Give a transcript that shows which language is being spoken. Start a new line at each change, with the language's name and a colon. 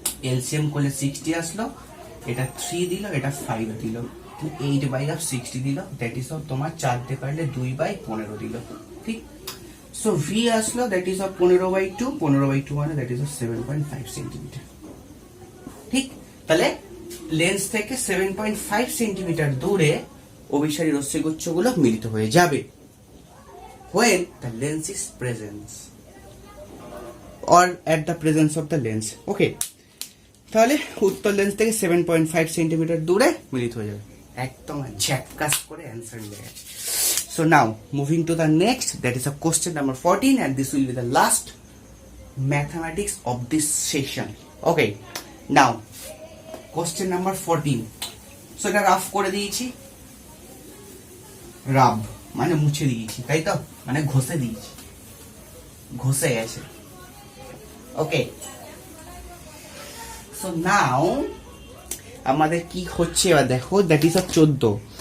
Bangla: LCM করলে 60 আসলো, এটা 3 দিল, এটা 5 দিল, 8/60 দিল,
English: that is of
Bangla: তোমার 4 দিয়ে পারলে 2/15 দিল। ঠিক, সো ভি আসলো,
English: that is of
Bangla: 15/2, 15/2 মানে দ্যাট ইজ অফ 7.5 সেন্টিমিটার। ঠিক, তাহলে লেন্স থেকে 7.5 সেন্টিমিটার দূরে অভিসারী রশ্মিগুচ্ছগুলো মিলিত হয়ে যাবে
English: when the lens is present or at the presence of the lens.
Bangla: ওকে, তাহলে উত্তর লেন্স থেকে 7.5 সেন্টিমিটার দূরে মিলিত হয়ে যাবে। একদম ঝ্যাপকাস করে অ্যান্সার মিলে গেছে।
English: So now moving to the next, that is a question number 14, and this will be the last mathematics of this session. Okay, now question number 14.
Bangla: So এটা রাফ করে দিয়েছি, রাব মানে মুছে দিয়েছি, তাই তো, মানে ঘষে দিয়েছি, ঘষে গেছে। ওকে,
English: so now
Bangla: আমাদের কি হচ্ছে এবার দেখো, দ্যাট ইজ 14।